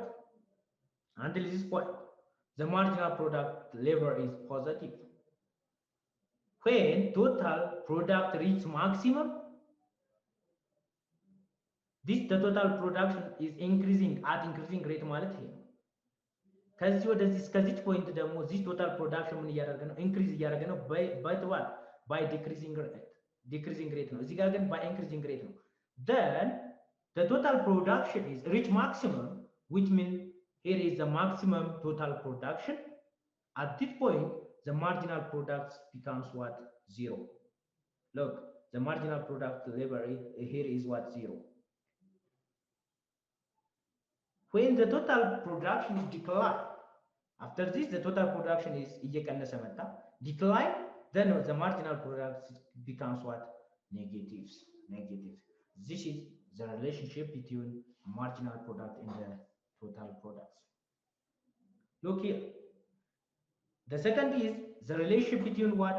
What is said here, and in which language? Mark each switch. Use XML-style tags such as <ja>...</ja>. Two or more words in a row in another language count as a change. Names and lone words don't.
<en>Until this point, the marginal product labor is positive. When total product reach maximum, this the total production is increasing at increasing rate</en> <am>ማለት ይሄ ነው። ከዚህ ወደዚህ እስከዚህ ፖይንት ደግሞ</am> <en>this total production</en> <am>ምን እያደረገ ነው? ኢንክሪዝ እያደረገ ነው</am> <en>by decreasing rate</en> <am>ነው። እዚህ ጋር ግን</am> <en>by increasing rate</en> <am>ነው።</am> <en>then the total production is reach maximum, which means here is the maximum total production. At this point the marginal product becomes what? Zero. Look, the marginal product labor here is what? Zero. When the total production is declined, after this the total production is</en> <am>እየቀነሰ መጣ</am> <en>decline, then the marginal product becomes what? Negative. This is the relationship between marginal product and the total products. Look here. The second is the relationship between what?</en>